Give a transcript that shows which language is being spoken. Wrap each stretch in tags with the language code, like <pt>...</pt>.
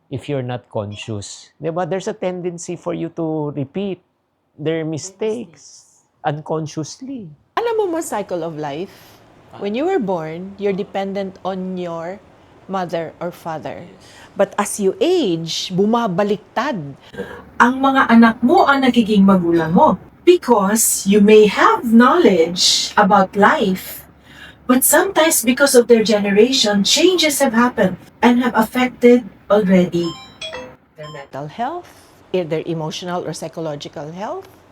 <en>If you're not conscious.</en> <tl>'Di ba?</tl> <en>There's a tendency for you to repeat their mistakes unconsciously.</en> <tl>Alam mo</tl> <en>cycle of life? When you were born, you're dependent on your mother or father. But as you age,</en> <tl>bumabaliktad. ang mga anak mo ang nagiging magulang mo.</tl> <en>Because you may have knowledge about life, but sometimes because of their generation, changes have happened and have affected already their mental Mental health, their emotional or psychological health.</en>